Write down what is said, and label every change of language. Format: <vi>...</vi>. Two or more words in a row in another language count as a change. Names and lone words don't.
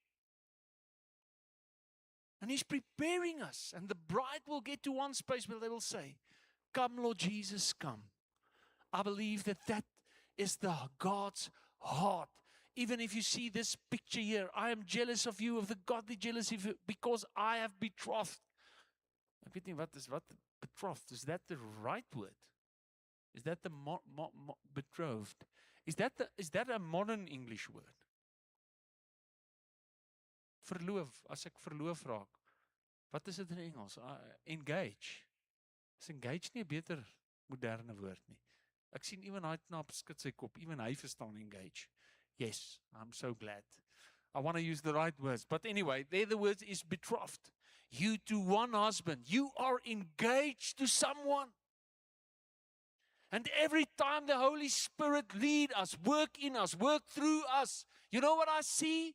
<en>And He's preparing us. And the bride will get to one space where they will say, "Come, Lord Jesus, come." I believe that is the God's heart. Even if you see this picture here, I am jealous of you, of the godly jealousy, because I have betrothed.</en> <af>Ek weet nie wat betrothed,</af> <en>is that the right word? Is that the betrothed? Is that a modern English word?</en> <af>Verloof, as ek verloof raak. Wat is dit in Engels? Engage. Is engage nie 'n beter moderne woord nie? Ek sien iemand hy knap skud sy kop, even hy verstaan engage.</af> <en>Yes, I'm so glad. I want to use the right words. But anyway, there the word is betrothed. You to one husband. You are engaged to someone. And every time the Holy Spirit lead us, work in us, work through us, you know what I see?</en>